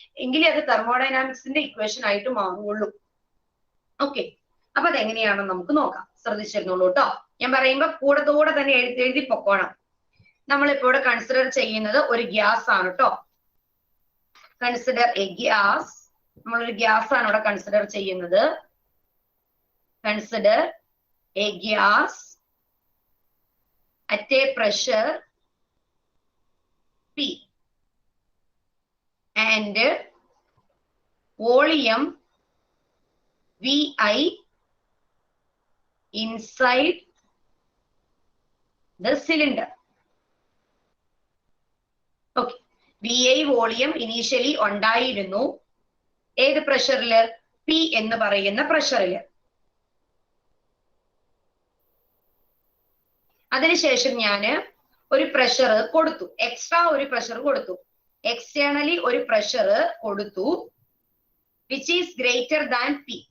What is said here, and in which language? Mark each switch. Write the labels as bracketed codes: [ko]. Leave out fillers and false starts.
[ml] എങ്കിലേ അത് തെർമോഡൈനാമിക്സിന്റെ ഇക്വേഷൻ ആയിട്ട് മാറുള്ളൂ. ഓക്കെ, അപ്പൊ അതെങ്ങനെയാണെന്ന് നമുക്ക് നോക്കാം. ശ്രദ്ധിച്ചിരുന്നുള്ളൂ കേട്ടോ. ഞാൻ പറയുമ്പോ കൂടെ തന്നെ എഴുതി പൊക്കോണം. നമ്മളിപ്പോ ഇവിടെ കൺസിഡർ ചെയ്യുന്നത് ഒരു ഗ്യാസ് ആണ് കേട്ടോ. Consider A gas. നമ്മളൊരു ഗ്യാസ് ആണ് ഇവിടെ കൺസിഡർ ചെയ്യുന്നത്. [en] Consider a gas at a pressure P and volume VI inside the cylinder. [ml] Okay, VI volume initially ഉണ്ടായിരുന്നു ഏത് പ്രഷറില്? P എന്ന് പറയുന്ന പ്രഷറില്. അതിനുശേഷം ഞാൻ ഒരു പ്രഷർ കൊടുത്തു, എക്സ്ട്രാ ഒരു പ്രഷർ കൊടുത്തു, എക്സ്റ്റേണലി ഒരു പ്രഷർ കൊടുത്തു, [en] Which is greater than P.